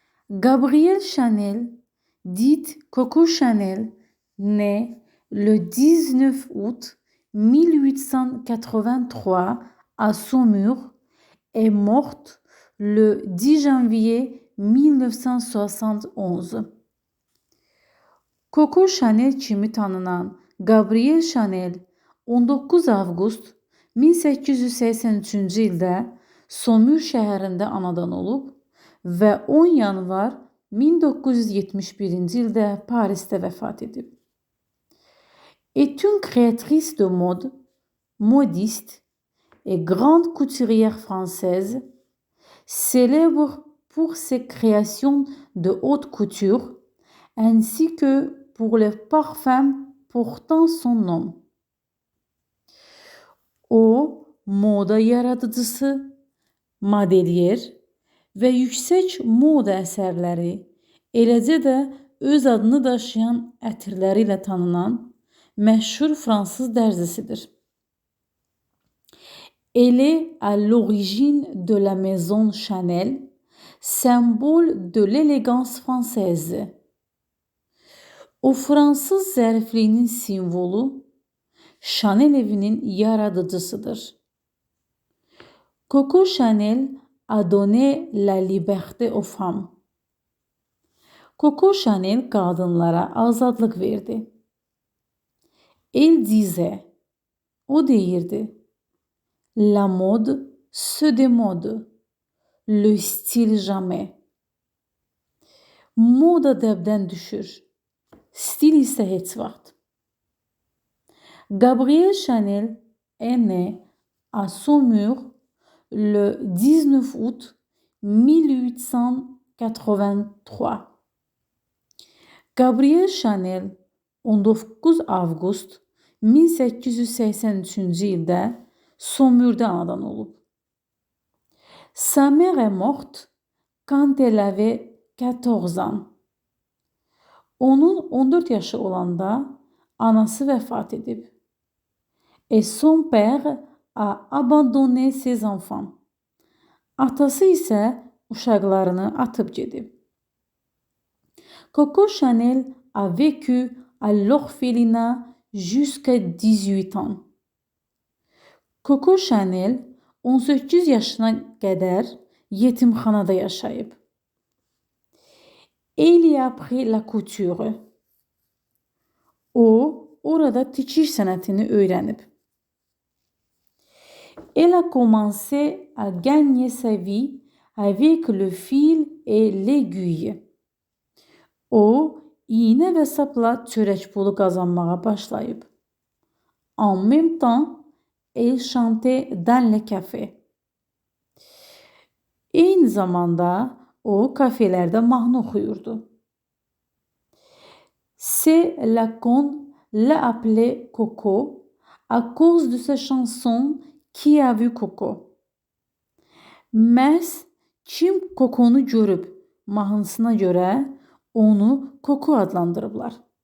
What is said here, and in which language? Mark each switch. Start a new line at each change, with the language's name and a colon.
French: Gabrielle Chanel, dite Coco Chanel, naît le 19 août 1883 à Saumur, est morte le 10 janvier 1971.
Azerbaijani: Coco Chanel kimi tanınan Gabrielle Chanel 19 avqust 1883-cü ildə Saumur şəhərində anadan olub və 10 yanvar 1971-ci ildə Parisdə vəfat edib.
French: Est une créatrice de mode, modiste et grande couturière française, célèbre pour ses créations de haute couture ainsi que pour les parfums portant son nom.
Azerbaijani: O, moda yaradıcısı, modelyer və yüksək moda əsərləri, eləcə də öz adını daşıyan ətirləri ilə tanınan məşhur fransız dərzisidir.
French: Elle est à l'origine de la maison Chanel, symbole de l'élégance française.
Azerbaijani: O fransız zərifliyinin simvolu, Chanel evinin yaradıcısıdır.
French: Coco Chanel a donné la liberté aux femmes.
Azerbaijani: Coco Chanel qadınlara azadlıq verdi.
French: Elle disait,
Azerbaijani: o deyirdi,
French: la mode se démode, le style jamais.
Azerbaijani: Moda dəbdən düşür, stil isə heç vaxt.
French: Gabrielle Chanel est née à Saumur le 19 août 1883.
Azerbaijani: Gabrielle Chanel 19 avqust 1883-cü ildə Saumur'da anadan olub.
French: Sa mère est morte quand elle avait 14 ans.
Azerbaijani: Onun 14 yaşı olanda anası vəfat edib.
French: Et son père a abandonné ses enfants.
Azerbaijani: Atası isə uşaqlarını atıb gedib.
French: Coco Chanel a vécu à l'orphelinat jusqu'à 18 ans.
Azerbaijani: Coco Chanel 18 yaşına qədər yetimxanada yaşayıb.
French: Elle y a appris la couture.
Azerbaijani: O, orada tikiş sənətini öyrənib.
French: Elle a commencé à gagner sa vie avec le fil et l'aiguille.
Azerbaijani: O, iğnə və sapla çörək pulu qazanmağa başlayıb.
French: En même temps, elle chantait dans les cafés.
Azerbaijani: Eyni zamanda o kafelərdə mahnı oxuyurdu.
French: C'est la qu'on l'a appelée Coco à cause de sa chanson Qui a vu Coco.
Azerbaijani: Məhz kim Coco'nu görüb mahnısına görə onu Coco adlandırıblar.